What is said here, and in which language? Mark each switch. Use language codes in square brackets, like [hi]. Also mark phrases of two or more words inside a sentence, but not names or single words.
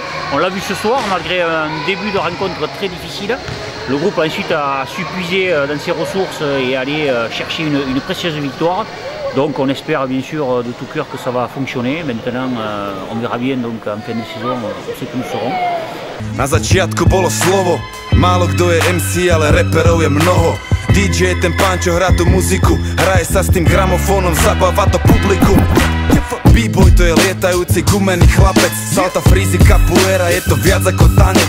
[fr] On l'a vu ce soir, malgré un début de rencontre très difficile. Le groupe ensuite a su puiser dans ses ressources et aller chercher une précieuse victoire. Donc on espère bien sûr de tout cœur que ça va fonctionner. Maintenant on verra bien donc en fin de saison ce que nous serons. [cs] Na začátku [sk] bolo slovo, málo kdo je MC, ale reperov je mnoho. DJ je ten pán, čo hrá tú muziku, hraje sa s tým gramofónom, zabáva to publikum. B-boy to je lietajúci gumený chlapec, salta, frízy, capoeira, je to viac ako tanec.